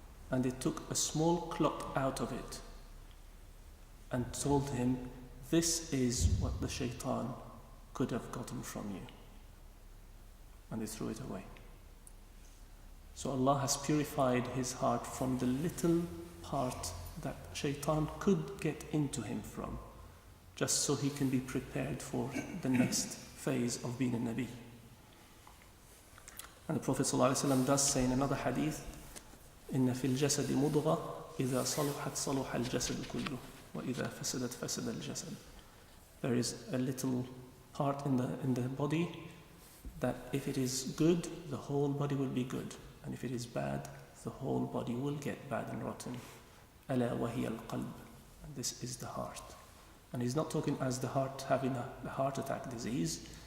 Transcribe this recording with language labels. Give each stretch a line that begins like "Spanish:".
English: And they took a small clock out of it and told him, this is what the shaitan could have gotten from you. And they threw it away. So Allah has purified his heart from the little part that shaitan could get into him from, just so he can be prepared for the next phase of being a Nabi. And the Prophet ﷺ does say in another hadith,
Arabic: إن في الجسد مضغة إذا صلحت صلح الجسد كله وإذا فسدت فسد الجسد.
English: There is a little part in the body that if it is good, the whole body will be good. And if it is bad, the whole body will get bad and rotten.
Arabic: ألا وهي القلب.
English: And this is the heart. And he's not talking as the heart having a heart attack disease.